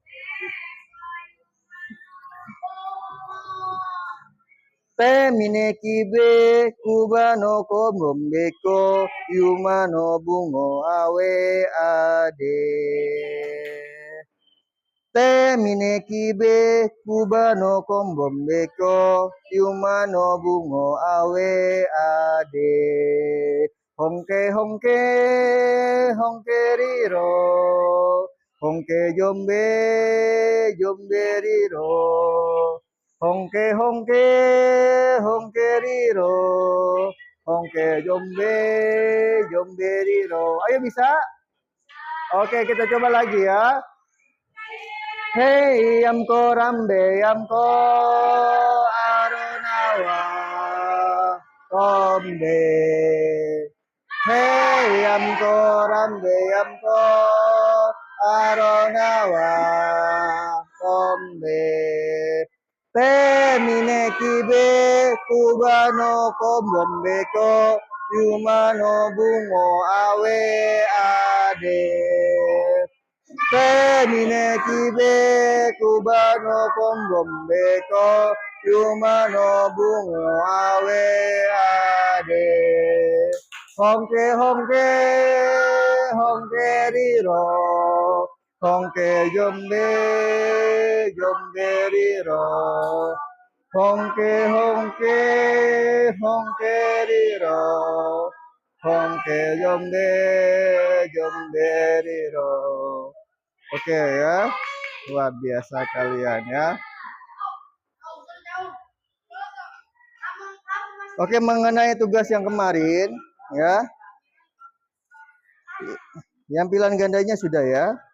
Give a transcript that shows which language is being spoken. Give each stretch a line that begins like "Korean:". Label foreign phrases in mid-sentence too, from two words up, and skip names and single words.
Biak: Mine kibe kubano ko mombeko yumano bungo awe ade. Mine kibe kubano ko mombeko yumano bungo awe ade. Hongke hongke hongke riro hongke jombe jombe riro. Hongke hongke hongke riro hongke jombe jombe riro.
Indonesian: Ayo bisa? Oke, kita coba lagi ya.
Biak: Hey Yamko Rambe Yamko Aronawa Rambe. Hey Yamko Rambe Yamko Aronawa Rambe. Mine kibe kubano kombombeko yumano bungo awe ade. Mine kibe kubano kombombeko yumano bungo awe ade. Hongke hongke hongke riro hongke jombe jombe riro. Hongke hongke hongke riro hongke jombe jombe riro.
Indonesian: Oke ya, luar biasa kalian ya. Oke, mengenai tugas yang kemarin ya, yang pilihan gandanya sudah ya.